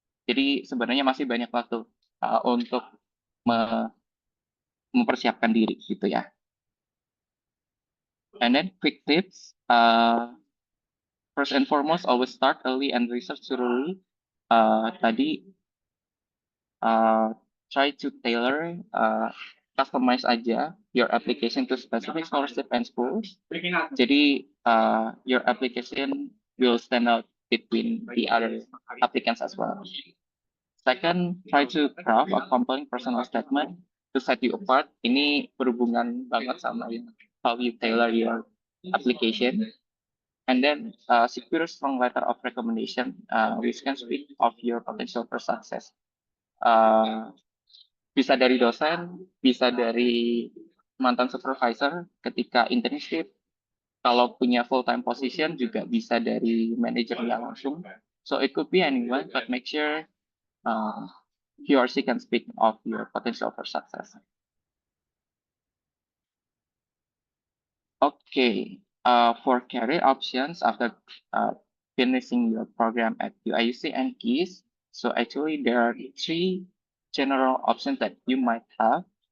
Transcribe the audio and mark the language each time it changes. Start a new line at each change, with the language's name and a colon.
Indonesian: Jadi sebenarnya masih banyak waktu untuk mempersiapkan diri gitu ya.
English: And then quick tips. First and foremost, always start early and research thoroughly. Tadi try to tailor, customize aja your application to specific scholarship and schools. Jadi your application will stand out between the other applicants as well. Second, try to craft a compelling personal statement to set you apart.
Indonesian: Ini berhubungan banget sama
English: how you tailor your application. And then secure a strong letter of recommendation, which can speak of your potential for success.
Indonesian: Bisa dari dosen, bisa dari mantan supervisor ketika internship. Kalau punya full-time position juga bisa dari manajernya langsung.
English: So it could be anyone, but make sure he or she can speak of your potential for success. Okay, for career options after finishing your program at UIUC and Gies, so actually there are three general options that you might have.